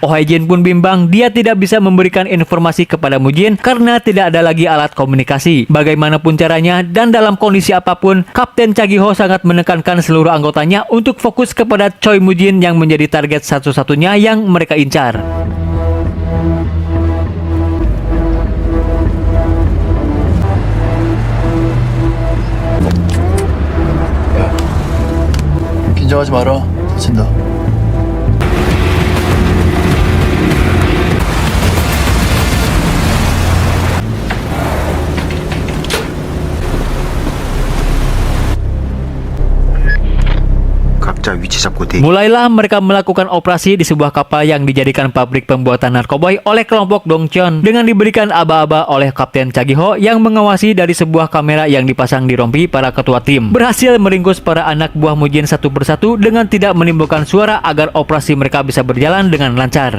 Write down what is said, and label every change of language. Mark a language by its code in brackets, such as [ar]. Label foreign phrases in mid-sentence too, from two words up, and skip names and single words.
[id] Oh Hae-jin pun bimbang, dia tidak bisa memberikan informasi kepada Mujin karena tidak ada lagi alat komunikasi. Bagaimanapun caranya dan dalam kondisi apapun, Kapten Cha Gi-ho sangat menekankan seluruh anggotanya untuk fokus kepada Choi Mujin yang menjadi target satu-satunya yang mereka incar. [ko] 긴장하지 마라. 다친다. 각자 위치 잡고 대기. [id] Mulailah mereka melakukan operasi di sebuah kapal yang dijadikan pabrik pembuatan narkoboy oleh kelompok Dongcheon dengan diberikan aba-aba oleh Kapten Cha Gi-ho yang mengawasi dari sebuah kamera yang dipasang di rompi para ketua tim. Berhasil meringkus para anak buah Mujin satu persatu dengan tidak menimbulkan suara agar operasi mereka bisa berjalan dengan lancar.